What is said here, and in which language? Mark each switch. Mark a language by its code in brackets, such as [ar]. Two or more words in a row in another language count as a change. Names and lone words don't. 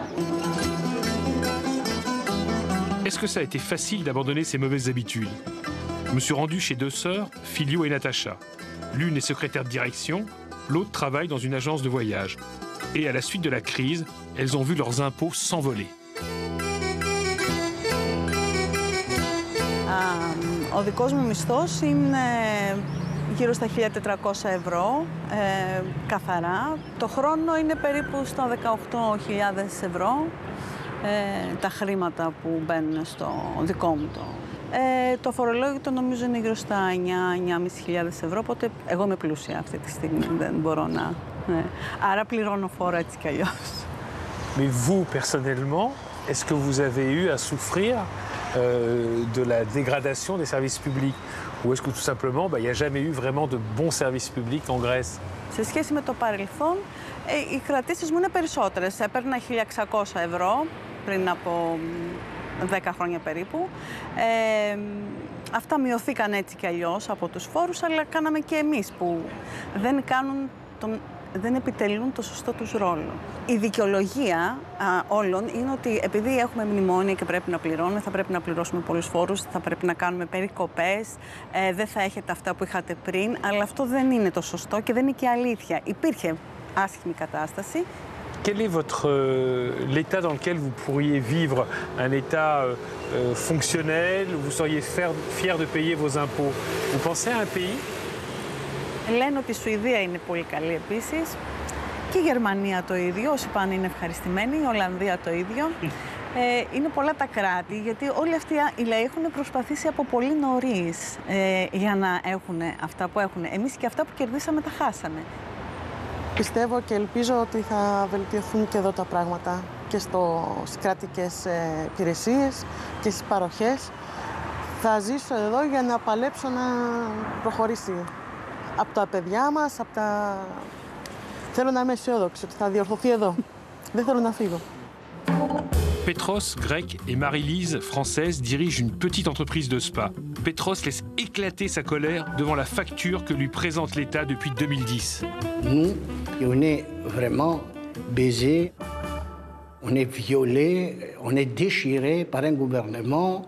[fr] Est-ce que ça a été facile d'abandonner ces mauvaises habitudes? Je me suis rendu chez deux sœurs, Filio et Natacha. L'une est secrétaire de direction, l'autre travaille dans une agence de voyage. Et à la suite de la crise, elles ont vu leurs impôts s'envoler. [el] Ο δικός μου μισθός είναι γύρω στα 1.400 ευρώ, καθαρά. Το χρόνο είναι περίπου στα 18.000 ευρώ, τα χρήματα που μπαίνουν στο δικό μου το φορολόγητο νομίζω είναι γύρω στα 9.500 ευρώ, οπότε εγώ είμαι πλούσια αυτή τη στιγμή, δεν μπορώ να... Άρα πληρώνω φόρο έτσι κι αλλιώς. [fr] Mais vous, personnellement, est-ce que vous avez eu à souffrir de la dégradation des services publics? Ou est-ce que tout simplement, il n'y a jamais eu vraiment de bons services publics en Grèce? [el] Σε σχέση με το παρελθόν, οι κρατήσεις μου είναι περισσότερες. Έπαιρνα 1.600 ευρώ πριν από 10 χρόνια περίπου. Αυτά μειωθήκαν έτσι κι αλλιώς από τους φόρους, αλλά κάναμε και εμείς που δεν επιτελούν το σωστό τους ρόλο. Η δικαιολογία όλων είναι ότι επειδή έχουμε μνημόνια και πρέπει να πληρώνουμε, θα πρέπει να πληρώσουμε πολλούς φόρους, θα πρέπει να κάνουμε περικοπές, δεν θα έχετε αυτά που είχατε πριν, αλλά αυτό δεν είναι το σωστό και δεν είναι και αλήθεια. Υπήρχε άσχημη κατάσταση. [fr] Quel est l'état dans lequel vous pourriez vivre? Un état fonctionnel, où vous seriez fier de payer vos impôts? Vous pensez à un pays? [el] Λένε ότι η Σουηδία είναι πολύ καλή επίσης. Και η Γερμανία το ίδιο, όσοι πάνε είναι ευχαριστημένοι. Η Ολλανδία το ίδιο. Είναι πολλά τα κράτη, γιατί όλοι αυτοί οι λαοί έχουν προσπαθήσει από πολύ νωρίς για να έχουν αυτά που έχουν. Εμείς και αυτά που κερδίσαμε τα χάσαμε. Πιστεύω και ελπίζω ότι θα βελτιωθούν και εδώ τα πράγματα και στις κρατικές υπηρεσίες και στις παροχές. Θα ζήσω εδώ για να παλέψω να προχωρήσει. Από τα παιδιά μας, Θέλω να είμαι αισιόδοξη ότι θα διορθωθεί εδώ. Δεν θέλω να φύγω. [fr] Petros, grec, et Marie-Lise, française, dirigent une petite entreprise de spa. Petros laisse éclater sa colère devant la facture que lui présente l'État depuis 2010. Nous, on est vraiment baisés, on est violés, on est déchirés par un gouvernement.